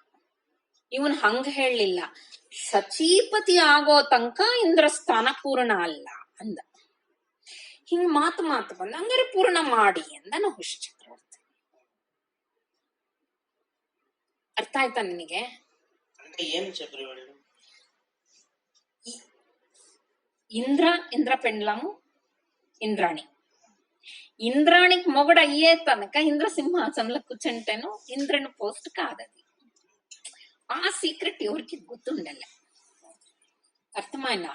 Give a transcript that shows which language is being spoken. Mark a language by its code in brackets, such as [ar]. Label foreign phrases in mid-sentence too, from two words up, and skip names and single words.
[kn] ಇವನ್ ಹಂಗ ಹೇಳಲಿಲ್ಲ, ಸಚೀಪತಿ ಆಗೋ ತನಕ ಇಂದ್ರ ಸ್ಥಾನ ಪೂರ್ಣ ಅಲ್ಲ ಅಂದ. ಹಿಂಗ್ ಮಾತು ಬಂದ. ಹಂಗಾರೆ ಪೂರ್ಣ ಮಾಡಿ ಅಂದ ನಹುಷ ಚಕ್ರವರ್ತಿ. ಅರ್ಥ ಆಯ್ತಾ ನಿನಗೆ? ಏನ್ ಚಕ್ರವರ್ತಿ? [te] ఇంద్ర పెండ్లము ఇంద్రాణి. ఇంద్రాణికి మొగడు అయ్యే తనక ఇంద్ర సింహాసనంలో కూర్చుంటేను ఇంద్రుని పోస్ట్ కాదది. ఆ సీక్రెట్ ఎవరికి గుర్తుండలే. అర్థమైనా?